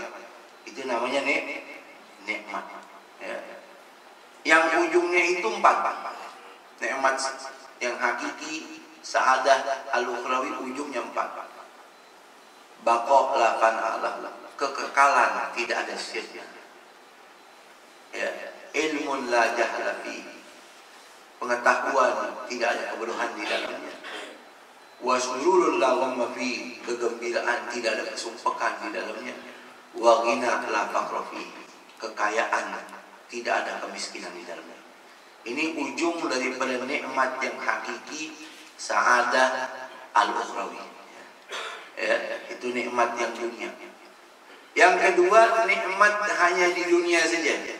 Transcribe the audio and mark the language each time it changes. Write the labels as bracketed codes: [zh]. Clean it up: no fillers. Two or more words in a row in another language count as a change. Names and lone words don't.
[id] Itu namanya nikmat. Ya. Yang ujungnya itu 4. Nikmat yang hakiki, [ar] السعادة الأخروية, [id] ujungnya 4. [ar] بقاء لا فناء له, [id] kekekalan tidak ada sirnya. Ya. [ar] علم لا جهل فيه, [id] pengetahuan, tidak ada kebodohan di dalamnya. [ar] وسرور لا غم فيه, [id] kegembiraan, tidak ada kesumpahan di dalamnya. [ar] وغنى لا فقر فيه, [id] kekayaan, tidak ada kemiskinan di dalamnya. Ini ujung daripada nikmat yang hakiki, [ar] السعادة الأخروية. [id] Ya, itu nikmat yang dunia. Yang kedua, nikmat hanya di dunia saja.